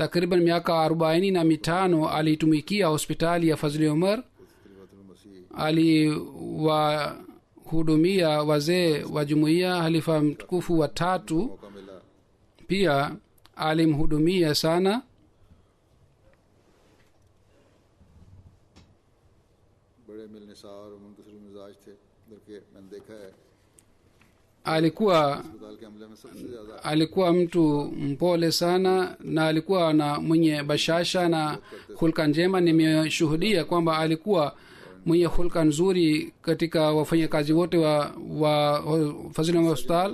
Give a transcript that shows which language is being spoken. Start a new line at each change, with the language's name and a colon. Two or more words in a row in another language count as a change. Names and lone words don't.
Swahili: takriban miaka 45 aliitumikia hospitali ya Fazli Umar. Aliwahudumia wazee wa jumuiya. Halifa mtukufu wa 3 pia alimhudumia sana.
Hindi: बड़े मिलनसार और मुनकसर मिजाज थे, बल्कि मैंने देखा है
Swahili: alikuwa mtu mpole sana na alikuwa na mwenye bashasha na hulka njema. Nimeshuhudia kwamba alikuwa mwenye hulka nzuri katika wafanyakazi wote wa Fazil Hospital.